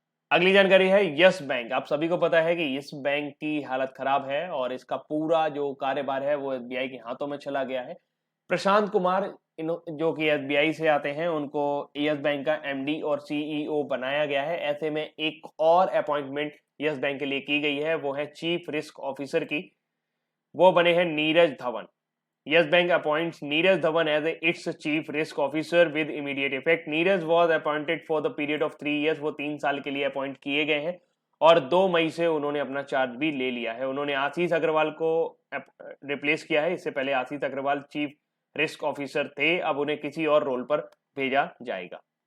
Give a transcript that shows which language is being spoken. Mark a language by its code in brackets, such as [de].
[hi] अगली जानकारी है यस बैंक। आप सभी को पता है कि यस बैंक की हालत खराब है और इसका पूरा जो कार्यभार है वो एसबीआई के हाथों में चला गया है। प्रशांत कुमार जो कि एसबीआई से आते हैं, उनको यस बैंक का एमडी और सीईओ बनाया गया है। ऐसे में एक और अपॉइंटमेंट यस बैंक के लिए की गई है, वो है चीफ रिस्क ऑफिसर की। वो बने हैं Neeraj Dhawan. [en] Yes Bank appoints Neeraj Dhawan as its chief risk officer with immediate effect. Neeraj was appointed for the period of 3 years. [hi] वो 3 साल के लिए अपॉइंट किए गए हैं और 2 मई से उन्होंने अपना चार्ज भी ले लिया है। उन्होंने आशीष अग्रवाल को रिप्लेस किया है। इससे पहले आशीष अग्रवाल चीफ रिस्क ऑफिसर थे, अब उन्हें किसी और रोल पर भेजा जाएगा।